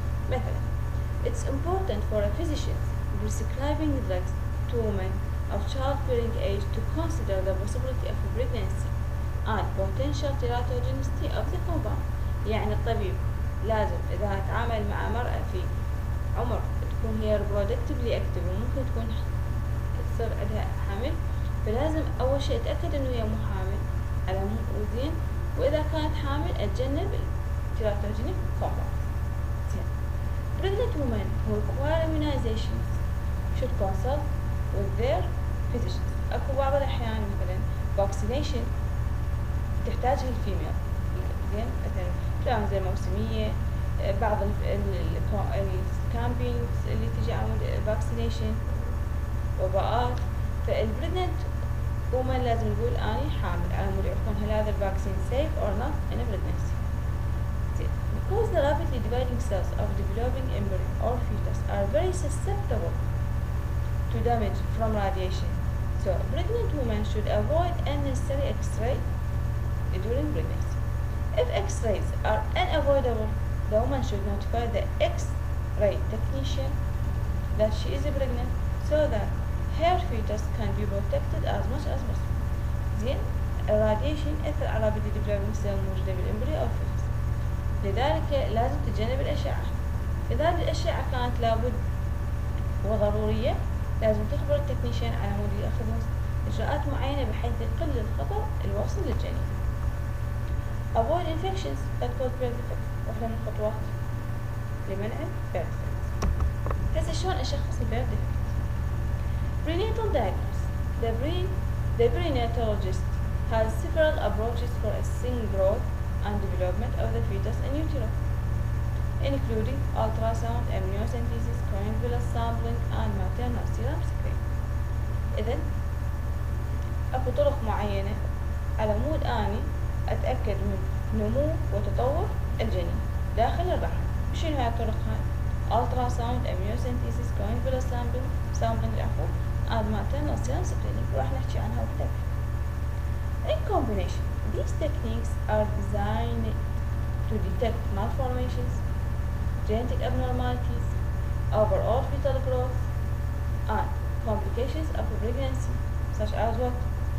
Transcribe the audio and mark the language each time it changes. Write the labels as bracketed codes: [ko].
[ar] مثلا [en] it's important for a physician prescribing drugs to women of childbearing age to consider the possibility of pregnancy and potential teratogenicity of the compound. [ar] يعني الطبيب لازم إذا تعامل مع مرأة في عمر تكون هي reproductively active وممكن تكون تصير عندها حمل، فلازم أول شيء أتأكد إنه هي مو حامل على زين، وإذا كانت حامل أتجنب التيراتوجينيك compound. [en] زين، pregnant women who require immunizations should consult with their physicians. [ar] أكو بعض الأحيان مثلا vaccination تحتاجها الفيميل، زين، مثلا إنفلونزا موسمية، بعض الكامبينجز اللي تجي عمود فاكسينيشن، وباءات، فالبريجننت ومن لازم نقول أني حامل على مود يعرفون هل هذا الفاكسين [en] safe or not in a pregnancy. Because the rapidly dividing cells of developing embryo or fetus are very susceptible to damage from radiation, so pregnant women should avoid unnecessary X-ray during pregnancy. If X-rays are unavoidable, the woman should notify the X-ray technician that she is pregnant so that her fetus can be protected as much as possible. [ar] زين الراديشن يأثر على rapidly developing cell موجودة بالإمبريو أو fetus، لذلك لازم تتجنب الأشعة. إذا الأشعة كانت لابد وضرورية لازم تخبر التكنيشن على مود يأخذ إجراءات معينة بحيث يقل الخطر الواصل للجنين. [en] Avoid infections that cause birth defects، [ar] واحدة من الخطوات لمنع [en] birth defects. [ar] هسه شلون أشخص البيرث defect؟ Prenatal diagnosis. [en] The prenatologist has several approaches for assessing growth and development of the fetus in utero, including ultrasound, amniocentesis, chorionic VILLUS sampling, and maternal serum screening. [ar] إذن أكو طرق معينة على مود أني أتأكد من نمو وتطور الجنين داخل الرحم. شنو هاي الطرق هاي؟ ultrasound, amniocentesis, chorionic VILLUS sampling and maternal serum screening، راح نحكي عنها بالتفصيل. [en] In combination, these techniques are designed to detect malformations, genetic abnormalities, overall fetal growth, and complications of pregnancy, such as what?